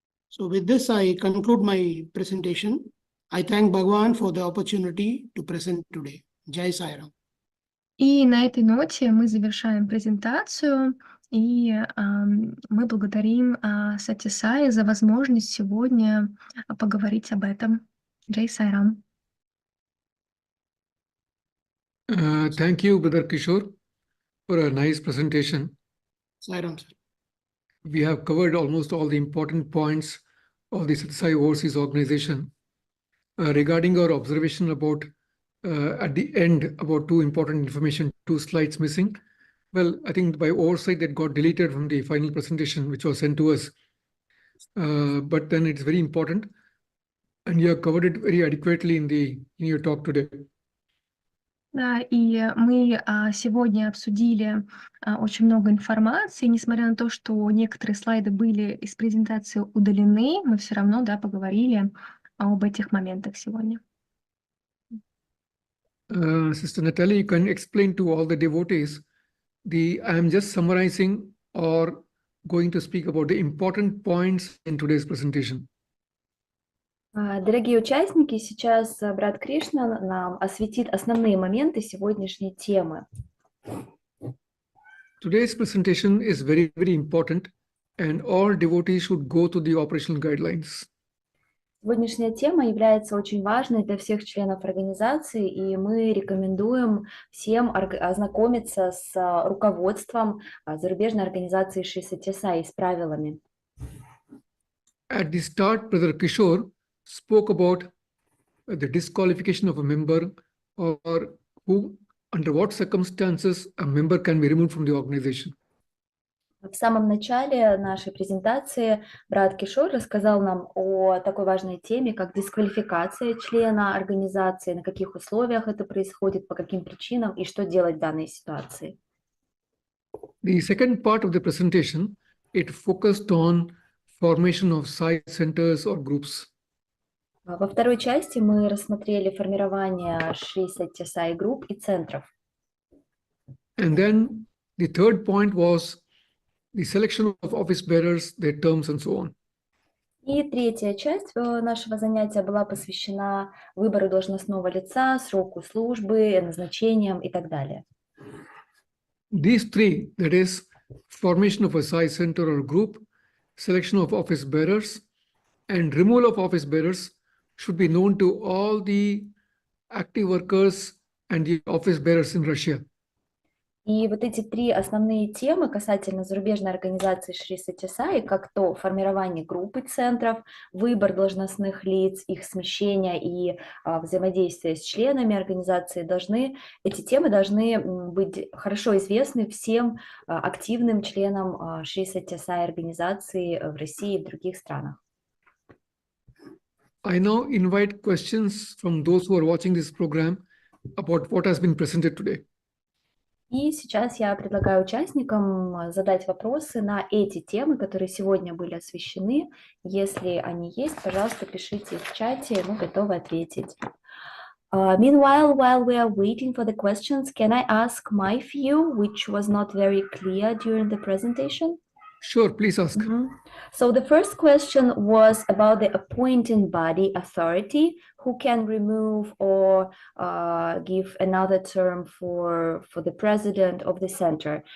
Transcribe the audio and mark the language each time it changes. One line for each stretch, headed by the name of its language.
English: So with this, I conclude my presentation. I thank Bhagwan for the opportunity to present today. Jai Sai Ram.
Russian: И на этой ноте мы завершаем презентацию, и мы благодарим Сатья Саи за возможность сегодня поговорить об этом. Джай Сайрам.
English: Thank you, Brother Kishore, for a nice presentation. Sai Ram, sir. We have covered almost all the important points of the Satyasai Overseas Organization. Regarding our observation about at the end about 2 important information, 2 slides missing. Well, I think by oversight that got deleted from the final presentation which was sent to us. But then it's very important, and you have covered it very adequately in your talk today.
Russian: Да, и мы сегодня обсудили очень много информации. Несмотря на то, что некоторые слайды были из презентации удалены, мы все равно, да, поговорили об этих моментах сегодня.
English: Sister Natalie, you can explain to all the devotees I am just summarizing or going to speak about the important points in today's presentation.
Russian: Дорогие участники, сейчас брат Кришна нам осветит основные моменты сегодняшней темы.
English: Today's presentation is very, very important, and all devotees should go to the operational guidelines.
Russian: Сегодняшняя тема является очень важной для всех членов организации, и мы рекомендуем всем ознакомиться с руководством зарубежной организации Шри Сатья Саи, с правилами.
English: At the start, Brother Kishore spoke about the disqualification of a member, or who, under what circumstances a member can be removed from the organization.
Russian: В самом начале нашей презентации брат Кишор рассказал нам о такой важной теме, как дисквалификация члена организации, на каких условиях это происходит, по каким причинам и что делать в данной ситуации.
English: The second part of the presentation, it focused on formation of Sai centers or groups.
Russian: Во второй части мы рассмотрели формирование Шри Сатья Саи групп и центров.
English: And then the third point was the selection of office bearers, their terms, and so on.
Russian: И третья часть нашего занятия была посвящена выбору должностного лица, сроку службы, назначениям и так далее.
English: These three, that is, formation of a Sai center or group, selection of office bearers, and removal of office bearers, should be known to all the active workers and the office bearers in Russia.
Russian: И вот эти три основные темы касательно зарубежной организации Шри Сатья Саи, как то формирование группы центров, выбор должностных лиц, их смещение и взаимодействие с членами организации, эти темы должны быть хорошо известны всем активным членам Шри Сатья Саи организации в России и в других странах.
English: I now invite questions from those who are watching this program about what has been presented today.
Russian: И сейчас я предлагаю участникам задать вопросы на эти темы, которые сегодня были освещены. Если они есть, пожалуйста, пишите их в чате, и мы готовы ответить.
English: Meanwhile, while we are waiting for the questions, can I ask my view, which was not very clear during the presentation? Sure, please ask. So the first question was about the appointing body authority, who can remove or give another term for the president of the center.